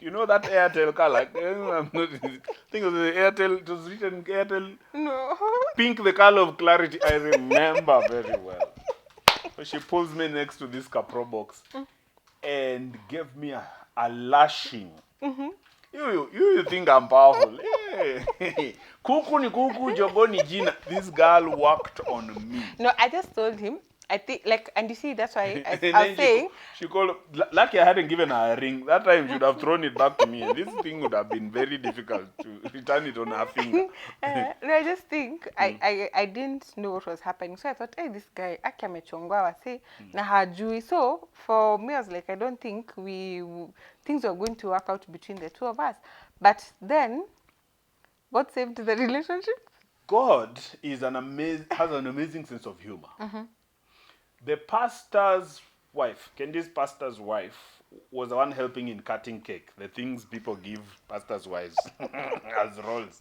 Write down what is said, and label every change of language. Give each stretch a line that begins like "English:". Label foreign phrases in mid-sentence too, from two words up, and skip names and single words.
English: You know that Airtel color? I'm not, I think it was the Airtel. It was written Airtel No. pink, the color of clarity. I remember very well. So she pulls me next to this Pro Box and gave me a lashing. You think I'm powerful? Hey.
Swahili: Kuku ni kuku, jogo ni jina.
English: This girl worked on me. No, I just told him. I think, like, and you see, that's why I And was then saying, she called. Lucky I hadn't given her a ring. That time she would have thrown it back to me, and this thing would have been very difficult to return it on her finger. no, I just think I didn't know what was happening. So I thought, hey, this guy,
Swahili: aki amechongwa wase, na hajui.
English: So for me, I was like, I don't think things were going to work out between the two of us. But then, what saved the relationship? God has an amazing sense of humor. The pastor's wife, Kendi's pastor's wife, was the one helping in cutting cake, the things people give pastors' wives as rolls.